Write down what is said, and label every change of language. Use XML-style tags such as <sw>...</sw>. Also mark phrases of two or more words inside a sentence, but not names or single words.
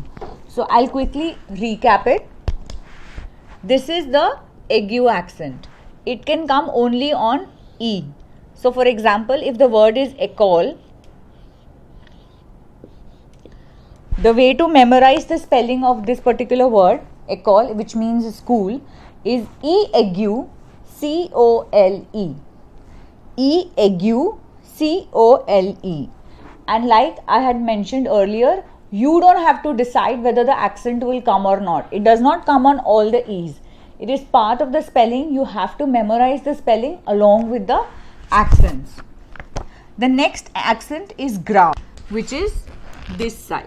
<en>So I'll quickly recap it. This is the aigu accent. It can come only on E. So for example, if the word is école, the way to memorize the spelling of this particular word, école, which means school, is E aigu C-O-L-E. E aigu C-O-L-E. And like I had mentioned earlier, you don't have to decide whether the accent will come or not. It does not come on all the E's. It is part of the spelling. You have to memorize the spelling along with the accents. The next accent is gra, which is this side.</en>